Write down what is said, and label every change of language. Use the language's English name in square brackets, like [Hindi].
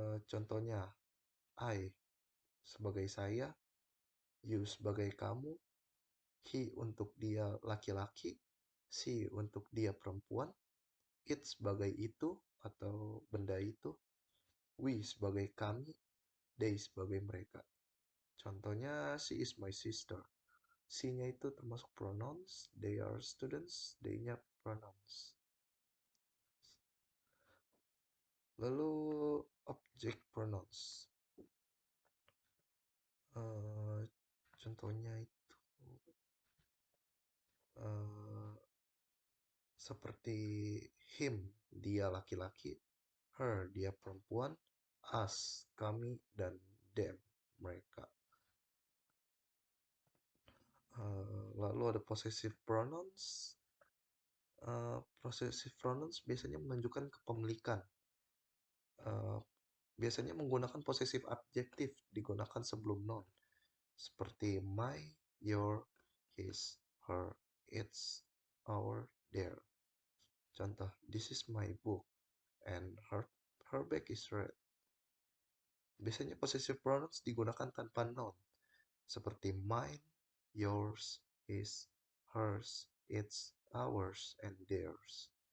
[Indonesian] Contohnya, I sebagai saya, you sebagai kamu, he untuk dia laki-laki, she untuk dia perempuan, it sebagai itu atau benda itu, we sebagai kami, they sebagai mereka. Contohnya, [English] she is my sister. [Indonesian] C-nya itu termasuk pronouns, [English] they are students, [Indonesian] they-nya pronouns. Lalu object pronouns. Eh, contohnya itu eh, seperti him, dia laki-laki, her, dia perempuan, us, kami, dan them, mereka. Lalu ada possessive pronouns. Possessive pronouns biasanya menunjukkan kepemilikan. Eh, biasanya menggunakan possessive adjektif digunakan sebelum noun. Seperti my, your, his, her, its, our, their. Contoh, [English] this is my book and her bag is red. [Indonesian] Biasanya possessive pronouns digunakan tanpa noun, seperti mine, yours, his, hers, its, ours, and theirs.